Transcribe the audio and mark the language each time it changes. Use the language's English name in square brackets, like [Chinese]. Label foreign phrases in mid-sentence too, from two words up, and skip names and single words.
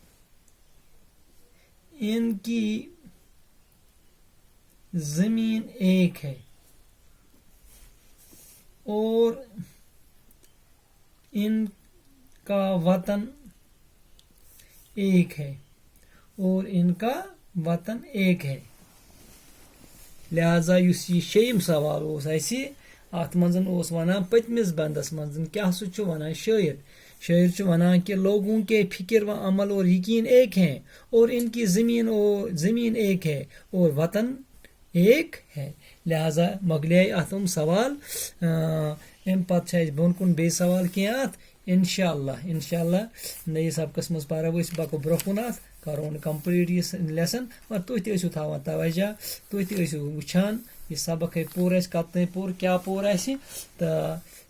[Urdu] ان کی زمین ایک ہے اور ان کا وطن ایک ہے لہذا [Kashmiri] یُس یہِ شیٚیِم سوال اوس اسہِ، اتھ منٛز اوس ونان پٔتمِس بندس منٛز کیاہ سا چھُ ونان شاعر چھُ ونان [Urdu] کہ لوگوں کے فکر و عمل اور یقین ایک ہیں اور ان کی زمین ایک ہے اور وطن ایک ہے. [Kashmiri] لہذا مۄکلے اتھ سوال. امہِ پتہٕ چھِ اسہِ بۄن کُن بیٚیہِ سوال کینٛہہ اتھ انشاءاللہ نٔیِس سبقس منٛز پرو أسۍ پکو برونٛہہ کُن، اتھ کرو کمپلیٖٹ یہِ لیسن. مگر تُہۍ تہِ ٲسِو تھاوان توجہ، تُہۍ تہِ ٲسِو وٕچھان یہِ سبق ہے پوٚر اسہِ کتنٲے پوٚر کیاہ پوٚر اسہِ.